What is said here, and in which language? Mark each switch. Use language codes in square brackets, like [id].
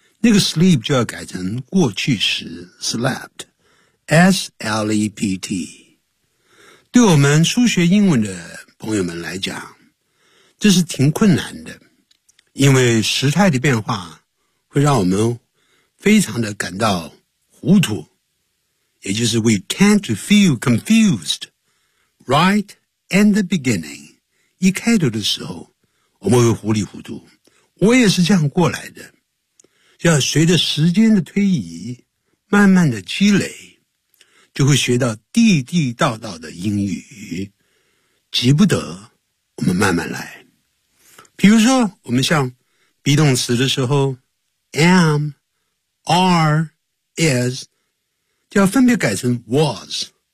[zh] 那个 sleep 就要改成过去时 slept. [en] S-L-E-P-T. [zh] 对我们初学英文的朋友们来讲，这是挺困难的，因为时态的变化会让我们非常的感到糊涂。 [en] 也就是 we tend to feel confused right in the beginning. [zh] 一开头的时候我们会糊里糊涂。我也是这样过来的。要随着时间的推移慢慢的积累。就会学到地地道道的英语。急不得，我们慢慢来。比如说，我们像 be 动词的时候 am, are, is, 就要分别改成 was。